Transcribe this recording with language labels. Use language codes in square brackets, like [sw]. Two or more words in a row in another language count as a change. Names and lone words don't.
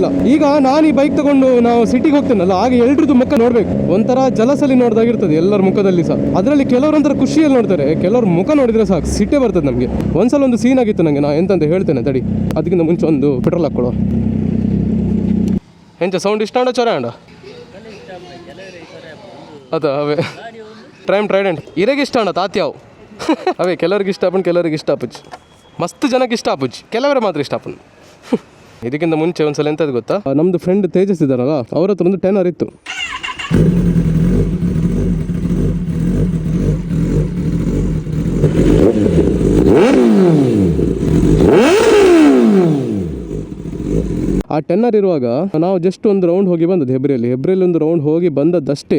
[kn] ಈಗ ನಾನು ಈ ಬೈಕ್ ತಗೊಂಡು ನಾವು ಸಿಟಿಗೆ ಹೋಗ್ತೇನಲ್ಲ, ಆಗ ಎಲ್ರದ್ದು ಮುಖ ನೋಡ್ಬೇಕು, ಒಂಥರ ಜಲಸಲಿ ನೋಡ್ದಾಗಿರ್ತದೆ ಎಲ್ಲರ ಮುಖದಲ್ಲಿ ಸಹ. ಅದರಲ್ಲಿ ಕೆಲವರೊಂಥರ ಖುಷಿಯಲ್ಲಿ ನೋಡ್ತಾರೆ, ಕೆಲವ್ರ ಮುಖ ನೋಡಿದ್ರೆ ಸಾಕು ಸಿಟ್ಟೆ ಬರ್ತದೆ ನಮಗೆ. ಒಂದ್ಸಲ ಒಂದು ಸೀನ್ ಆಗಿತ್ತು ನನಗೆ, ನಾ ಎಂತಂತ ಹೇಳ್ತೇನೆ ತಡಿ. ಅದಕ್ಕಿಂತ ಮುಂಚೆ ಒಂದು ಪೆಟ್ರೋಲ್ ಹಾಕ್ಕೊಳ್ಳೋ. [tcy] ಎಂಚ ಸೌಂಡ್ ಇಷ್ಟ ಅಂಡ ಚೊರ ಅಂಡ ಅದ ಅವೇ ಟ್ರೈಡೆಂಟ್ ಇರಗೆ ಇಷ್ಟ ಅಣ್ಣ ತಾತ್ಯಾವು ಅವೇ ಕೆಲವ್ರಿಗೆ ಇಷ್ಟ ಆಪನ್, ಕೆಲವ್ರಿಗೆ ಇಷ್ಟ ಆಪುಜ್, ಮಸ್ತ್ ಜನಕ್ಕೆ ಇಷ್ಟ ಆಪುಜ್, ಕೆಲವರೇ ಮಾತ್ರ ಇಷ್ಟ ಆಪನ್. [kn] ಇದಕ್ಕಿಂತ ಮುಂಚೆ ಒಂದ್ಸಲ ಎಂತದ್ದು ಗೊತ್ತಾ, ನಮ್ದು ಫ್ರೆಂಡ್ ತೇಜಸ್ ಇದ್ದಾರಲ್ಲ, ಅವ್ರ ಹತ್ರ ಒಂದು 10R ಇತ್ತು. ಆ 10R ಇರುವಾಗ ನಾವು ಜಸ್ಟ್ ಒಂದು ರೌಂಡ್ ಹೋಗಿ ಬಂದದ್ದು ಹೆಬ್ರಿಯಲ್ಲಿ ಒಂದು ರೌಂಡ್ ಹೋಗಿ ಬಂದದ್ದಷ್ಟೇ.